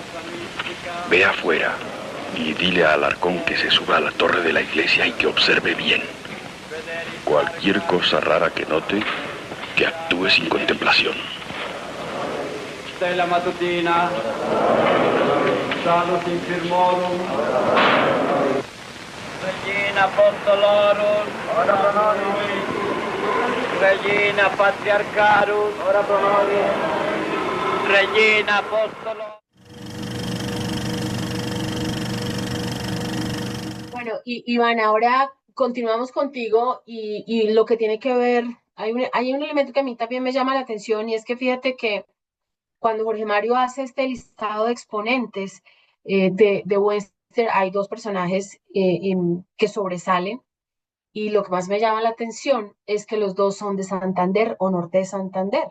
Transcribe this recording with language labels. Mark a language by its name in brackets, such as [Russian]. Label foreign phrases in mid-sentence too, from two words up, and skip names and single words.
[Spanish] Ve afuera y dile a Alarcón que se suba a la torre de la iglesia y que observe bien. Cualquier cosa rara que note, que actúe sin contemplación. [Latin] Stella matutina, salus infirmorum, Regina apostolorum, ora pro nobis, Regina patriarcharum, ora pro nobis, Regina apostolorum. [Spanish] Bueno, Iván, ahora continuamos contigo y lo que tiene que ver, hay un elemento que a mí también me llama la atención y es que fíjate que cuando Jorge Mario hace este listado de exponentes de Western, hay dos personajes que sobresalen y lo que más me llama la atención es que los dos son de Santander o norte de Santander.